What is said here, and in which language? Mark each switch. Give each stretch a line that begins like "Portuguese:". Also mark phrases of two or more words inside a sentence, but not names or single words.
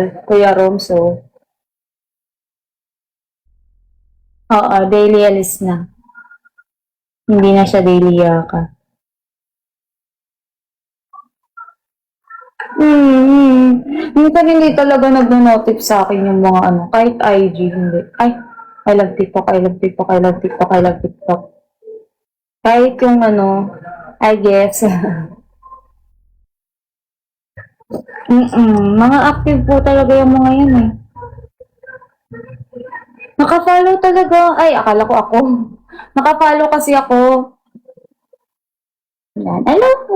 Filipino: Kuya Romso. Oo, daily alis na. Hindi na siya daily yaka. Minsan hindi talaga nag-notif sa akin yung mga ano. Kahit IG, hindi. Ay,
English: I love TikTok, I love TikTok, I love TikTok, I love TikTok.
Filipino: Kahit yung ano,
English: I guess.
Filipino: Mga active po talaga yung mga yan eh. Naka-follow talaga. Ay, akala ko ako. Naka-follow kasi ako. Yan. Hello po.